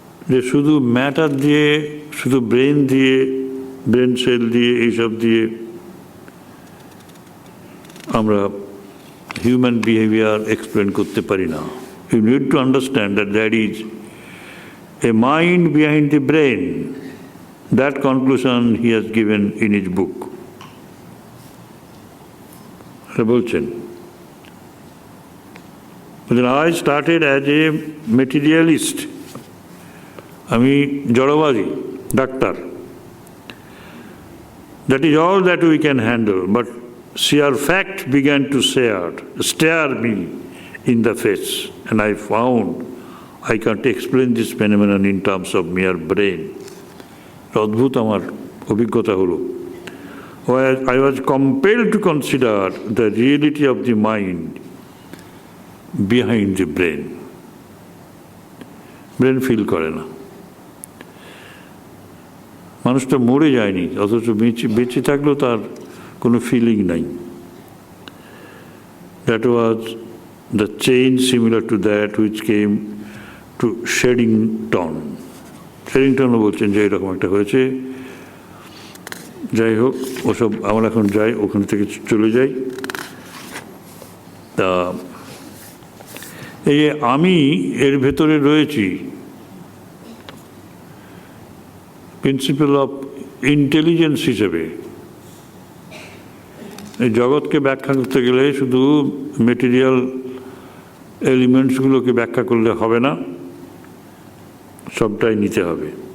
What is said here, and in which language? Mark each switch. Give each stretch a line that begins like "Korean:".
Bangla: যে শুধু ম্যাটার দিয়ে, শুধু ব্রেন দিয়ে, ব্রেন সেল দিয়ে, এইসব দিয়ে আমরা হিউম্যান বিহেভিয়ার এক্সপ্লেন করতে পারি না।
English: You need to understand that that is a mind behind the brain. That conclusion he has given in his book.
Bangla: বলছেন,
English: I started as a materialist.
Bangla: আমি জড়বাদী doctor.
English: That is all that we can handle, but sheer fact began to stare me in the face, and I found I can't explain this phenomenon in terms of mere brain.
Bangla: অদ্ভুত আমার অভিজ্ঞতা হলো।
English: I was compelled to consider the reality of the mind behind the brain.
Bangla: Brain feel করে না, মানুষটা মরে যায়নি, অথচ বেঁচে থাকলেও তার কোনো ফিলিং নাই।
English: That was the change similar to that which came to Sheddington.
Bangla: শেডিংটনও বলছেন যে এরকম একটা হয়েছে। যাই হোক, ওসব আমরা এখন যাই, ওখান থেকে চলে যাই। তা এই যে আমি এর ভেতরে রয়েছি, প্রিন্সিপাল অফ ইন্টেলিজেন্স হিসেবে এই জগৎকে ব্যাখ্যা করতে গেলে শুধু মেটেরিয়াল এলিমেন্টসগুলোকে ব্যাখ্যা করলে হবে না, সবটাই নিতে হবে।